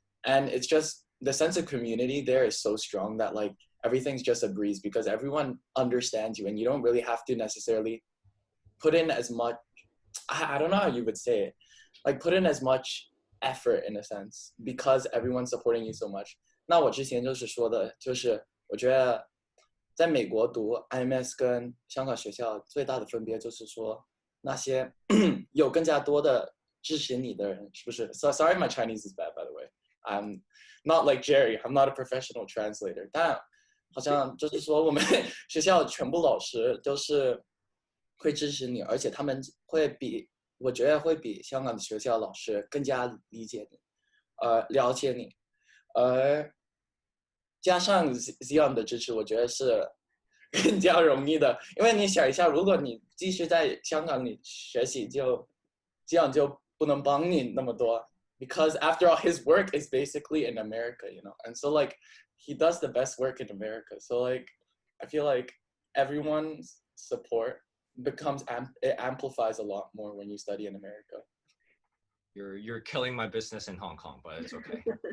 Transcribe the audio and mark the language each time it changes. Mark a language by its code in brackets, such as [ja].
[en] And it's just, the sense of community there is so strong that like everything's just a breeze because everyone understands you and you don't really have to necessarily put in as much, I don't know how you would say it, like put in as much effort in a sense because everyone's supporting you so much. [zh] 那我之前就是说的，就是我觉得在美国读 IMS 跟香港学校最大的分别就是说，那些有更加多的支持你的人，是不是 ？ [en] So sorry, my Chinese is bad, by the way. I'm not like Jerry. I'm not a professional translator. [zh] 但好像就是说，我们学校全部老师都是会支持你，而且他们会比我觉得会比香港的学校老师更加理解你，了解你，而加上 Zion 的支持，我觉得是更加容易的。因为你想一下，如果你继续在香港里学习，就这样就不能帮你那么多。 [en] Because after all, his work is basically in America, you know, and so like he does the best work in America. So like I feel like everyone's support becomes it amplifies a lot more when you study in America. You're killing my business in Hong Kong, but it's okay.